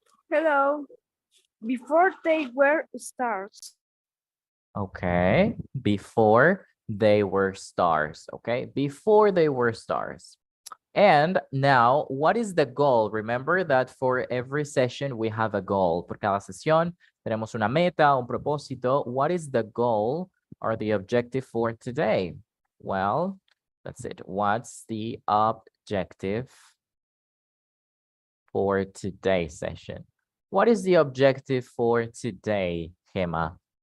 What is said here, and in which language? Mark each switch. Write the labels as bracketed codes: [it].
[en] Hello. Before they were stars. Okay. Before they were stars. Okay. Before they were stars. And now, what is the goal? Remember that for every session, we have a goal. [es] Por cada sesión, tenemos una meta, un propósito. [en] What is the goal or the objective for today? Well, that's it. What's the objective for today's session? What is the objective for today, Gemma?